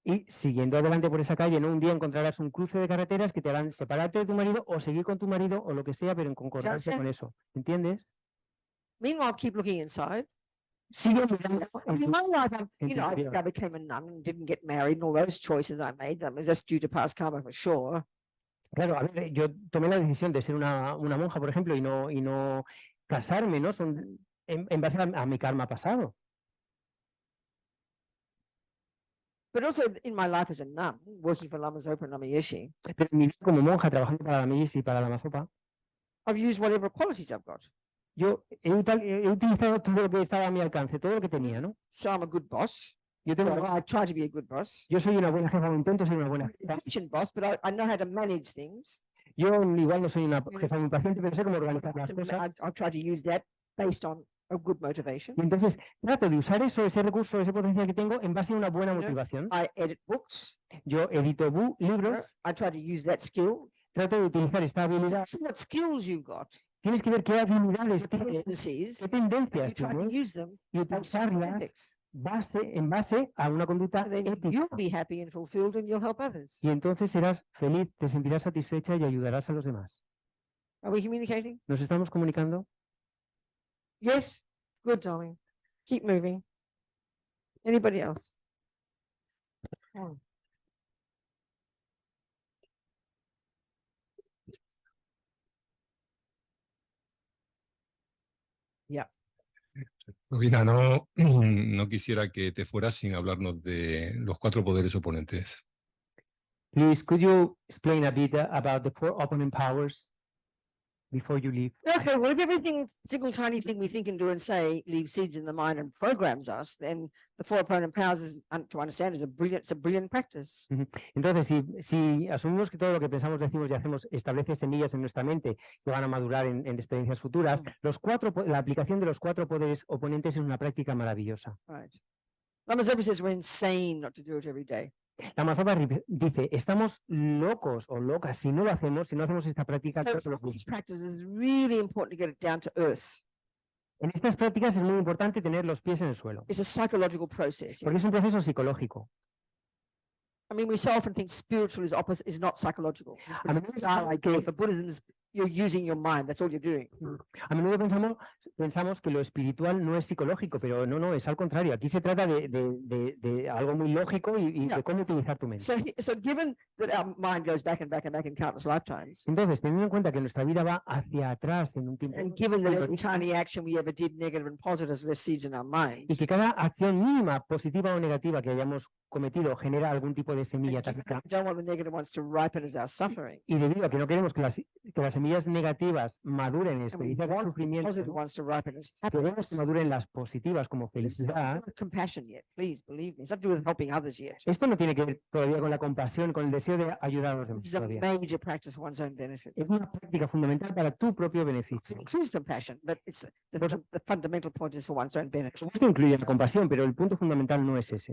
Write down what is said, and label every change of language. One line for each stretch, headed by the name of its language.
Spanish: Y siguiendo adelante por esa calle, ¿no? Un día encontrarás un cruce de carreteras que te harán separarte de tu marido o seguir con tu marido o lo que sea, pero en concordancia sé. con eso. ¿Entiendes?
English: Meanwhile, keep looking inside.
Spanish: Sigue mirando en
English: In
Spanish: tu-
English: my life,
Spanish: en tu interior.
English: I became a nun and didn't get married and all those choices I made. I mean, that's due to past karma for sure.
Spanish: Claro, a ver, yo tomé la decisión de ser una monja, por ejemplo, y no casarme, ¿no? Son en base a mi karma pasado.
English: But also in my life as a nun, working for Lama Zopa and Lama Yeshe,
Spanish: Pero en mi vida como monja, trabajando para la Millis y para la Mazopa,
English: I've used whatever qualities I've got.
Spanish: yo he utilizado todo lo que estaba a mi alcance, todo lo que tenía, ¿no?
English: So I'm a good boss.
Spanish: Yo tengo,
English: Well, I try to be a good boss.
Spanish: yo soy una buena jefa, o intento ser una buena jefa.
English: Efficient boss, but I know how to manage things.
Spanish: Yo igual no soy una jefa muy paciente, pero sé cómo organizar las
English: To-
Spanish: cosas.
English: I try to use that based on a good motivation.
Spanish: Y entonces trato de usar eso, ese recurso, ese potencial que tengo en base a una buena
English: You know,
Spanish: motivación.
English: I edit books.
Spanish: Yo edito libros,
English: I try to use that skill.
Spanish: trato de utilizar esta habilidad.
English: See what skills you've got,
Spanish: Tienes que ver qué habilidades tienes,
English: tendencies,
Spanish: qué
English: and you
Spanish: tendencias
English: try to
Spanish: tienes
English: use them
Spanish: y
English: based on
Spanish: utilizarlas
English: ethics.
Spanish: en base a una conducta
English: And then
Spanish: ética.
English: you'll be happy and fulfilled and you'll help others.
Spanish: Y entonces serás feliz, te sentirás satisfecha y ayudarás a los demás.
English: Are we communicating?
Spanish: ¿Nos estamos comunicando?
English: Yes? Good, darling. Keep moving. Anybody else? Oh.
Spanish: Mira, no quisiera que te fueras sin hablarnos de los 4 poderes oponentes.
English: Please, could you explain a bit about the 4 opponent powers before you leave? Okay, well, if everything, single tiny thing we think and do and say leaves seeds in the mind and programs us, then the 4 opponent powers is, to understand, is it's a brilliant practice.
Spanish: Entonces, si asumimos que todo lo que pensamos, decimos y hacemos establece semillas en nuestra mente que van a madurar en experiencias futuras, la aplicación de los 4 poderes oponentes es una práctica maravillosa.
English: Right. Lama Zopa says we're insane not to do it every day.
Spanish: La Mazopa dice, estamos locos o locas si no lo hacemos, si no hacemos esta práctica
English: So
Spanish: todos los
English: these
Spanish: días.
English: practices is really important to get it down to earth.
Spanish: En estas prácticas es muy importante tener los pies en el suelo,
English: It's a psychological process. porque es un proceso psicológico. I mean, we so often think spiritual is not psychological. It's I mean, bizarre idea. For Buddhism, you're using your mind. That's all you're doing.
Spanish: A menudo pensamos que lo espiritual no es psicológico, pero no, es al contrario. Aquí se trata de algo muy lógico y
English: Yeah.
Spanish: de cómo utilizar tu mente.
English: So given that our mind goes back and back and back in countless lifetimes,
Spanish: Entonces, teniendo en cuenta que nuestra vida va hacia atrás en un tiempo
English: and given that every
Spanish: histórico,
English: tiny action we ever did, negative and positive, left seeds in our mind,
Spanish: y que cada acción mínima, positiva o negativa que hayamos cometido genera algún tipo de semilla
English: and given
Spanish: táctica,
English: that we don't want the negative ones to ripen as our suffering,
Spanish: y debido a que no queremos que las semillas negativas maduren en
English: and we
Spanish: experiencias de
English: want the
Spanish: sufrimiento,
English: positive ones to ripen as
Spanish: queremos
English: happiness.
Spanish: que maduren las positivas como
English: This is not to
Spanish: felicidad.
English: do with compassion yet, please believe me. It's not to do with helping others yet.
Spanish: Esto no tiene que ver todavía con la compasión, con el deseo de ayudar a los demás
English: is a
Spanish: todavía.
English: major practice for one's own benefit.
Spanish: Es una práctica fundamental para tu propio
English: It
Spanish: beneficio.
English: includes compassion, but it's the fundamental point is for one's own benefit.
Spanish: Por supuesto incluye la compasión, pero el punto fundamental no es ese.